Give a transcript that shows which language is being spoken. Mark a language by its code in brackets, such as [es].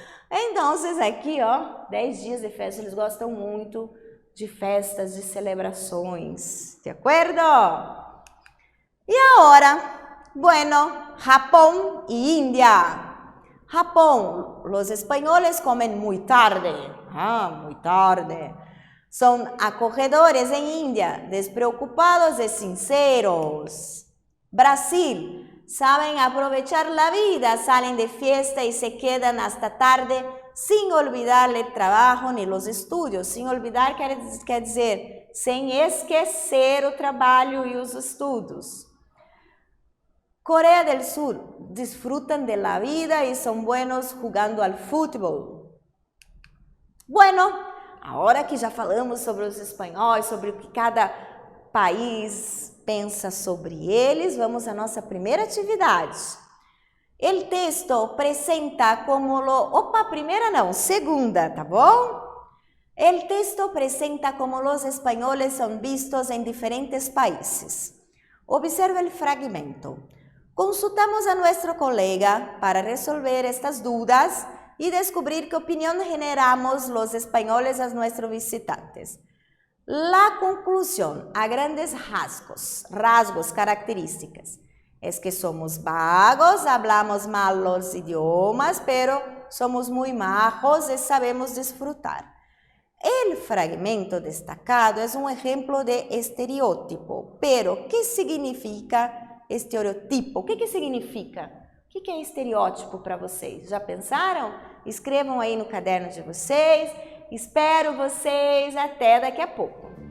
[pt] Entonces aqui, ó, 10 dias de festa, eles gostam muito de festas, de celebrações, de acordo? E agora, bueno, Japão e Índia. [es] Japón, los españoles comen muy tarde, muy tarde. Son acogedores en India, despreocupados y sinceros. Brasil, saben aprovechar la vida, salen de fiesta y se quedan hasta tarde sin olvidar el trabajo ni los estudios. [pt] Sin olvidar quer dizer, sem esquecer o trabalho e os estudos. [es] Corea del Sur, disfrutan de la vida y son buenos jugando al fútbol. [pt] Bueno, agora que já falamos sobre os espanhóis, sobre o que cada país pensa sobre eles, vamos à nossa primeira atividade. O texto presenta como segunda, tá bom? O texto presenta como os espanhóis são vistos em diferentes países. Observe o fragmento. [es] Consultamos a nuestro colega para resolver estas dudas y descubrir qué opinión generamos los españoles a nuestros visitantes. La conclusión, a grandes rasgos, características, es que somos vagos, hablamos mal los idiomas, pero somos muy majos y sabemos disfrutar. El fragmento destacado es un ejemplo de estereotipo, pero ¿qué significa estereotipo? [pt] O que significa? O que é estereótipo para vocês? Já pensaram? Escrevam aí no caderno de vocês. Espero vocês até daqui a pouco.